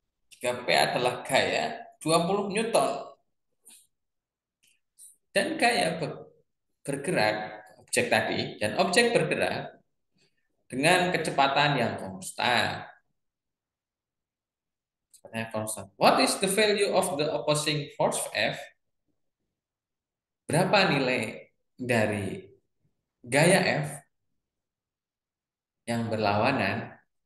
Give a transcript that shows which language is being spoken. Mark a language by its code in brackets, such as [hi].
[id] Jika P adalah gaya 20 Newton dan gaya bergerak objek tadi dan objek bergerak dengan kecepatan yang konstan. [en] What is the value of the opposing force F? [id] Berapa nilai dari gaya F yang berlawanan?